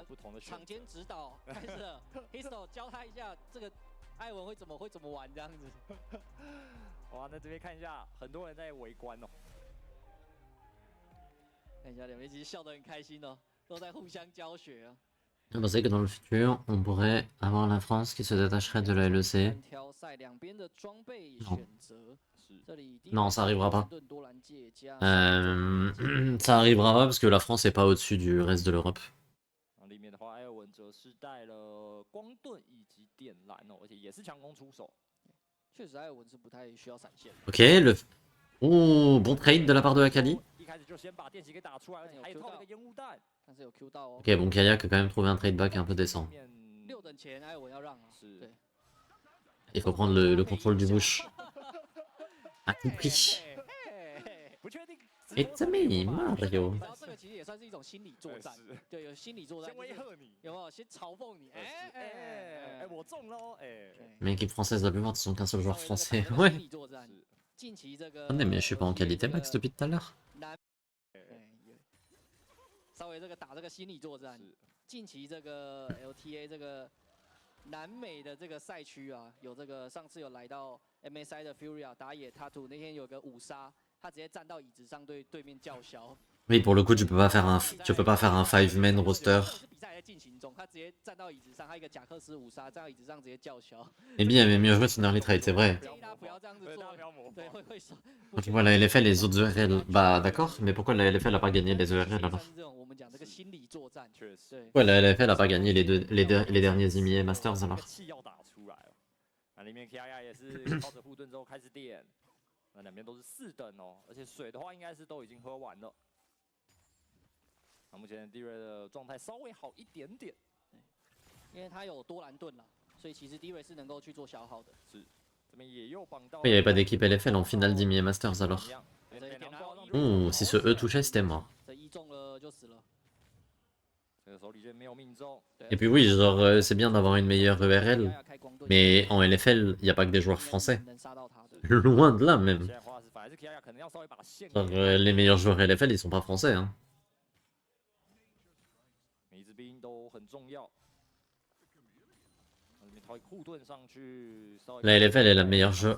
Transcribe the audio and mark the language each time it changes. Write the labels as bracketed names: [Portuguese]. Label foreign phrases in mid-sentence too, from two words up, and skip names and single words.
[Chinese] 不同的场间指导开始了，Histo 教他一下这个艾文会怎么玩这样子。哇，那这边看一下，很多人在围观哦。看一下两边其实笑得很开心哦，都在互相教学啊。 [French] Je pensais que dans le futur, on pourrait avoir la France qui se détacherait de la LEC. Non, ça arrivera pas. Ça arrivera pas parce que la France est pas au-dessus du reste de l'Europe. [Chinese] 里面的话，艾尔文则是带了光盾以及电缆哦，而且也是强攻出手。确实，艾尔文是不太需要闪现。 [French] Ok, le... Oh, bon trade de la part de Akali. [Chinese] 一开始就先把电击给打出来，而且还有套了一个烟雾弹。但是有 Q 到哦。 [French] Ok, bon, Kayak a quand même trouvé un [English] trade back [French] un peu décent. [Chinese] 6 等前，艾尔文要让啊。对。 [French] Il faut prendre le contrôle du bush. À tout prix. [English] It's me, Mario. [Chinese] 这个其实也算是一种心理作战，对，有心理作战，先威吓你，有没有？先嘲讽你，我中喽， [French] Mais l'équipe française la plupart ne sont qu'un seul joueur français. Ouais. Attendez, mais je suis pas en qualité max depuis tout à l'heure. [Chinese] 稍微这个打这个心理作战，近期这个 LTA 这个南美的这个赛区啊，有这个上次有来到 MSI 的 Furia 打野 Tattoo 那天有个5杀。他直接站到椅子上对对面叫嚣。 [French] Oui, pour le coup, tu peux pas faire un [English] 5-man roster. [Chinese] 比赛在进行中，他直接站到椅子上，他一个贾克斯5杀站到椅子上直接叫嚣。 [French] Ebi avait mieux joué son [English] early trade, [French] c'est vrai. [Chinese] 建议他不要这样子做，对，会。 [French] Quand tu vois la LFL et les autres ERL, bah d'accord, mais pourquoi la LFL a pas gagné les ERL alors? Pourquoi la LFL a pas gagné les derniers IMIA Masters alors? [Chinese] 那两边都是4等哦，而且水的话应该是都已经喝完了。那目前D-Ray的状态稍微好一点点，因为他有多蓝盾了，所以其实 D-Ray 是能够去做消耗的。是，这边也有绑到。 [French] Il n'y avait pas d'équipe LFL en finale d'IMIA Masters alors. Ouh, si ce E touchait, c'était mort. [Chinese] 这一中了就死了。 [French] Et puis oui, genre c'est bien d'avoir une meilleure ERL, mais en LFL, il n'y a pas que des joueurs français. Loin de là même. Genre, les meilleurs joueurs LFL, ils sont pas français. Hein. La LFL est la meilleure jeu.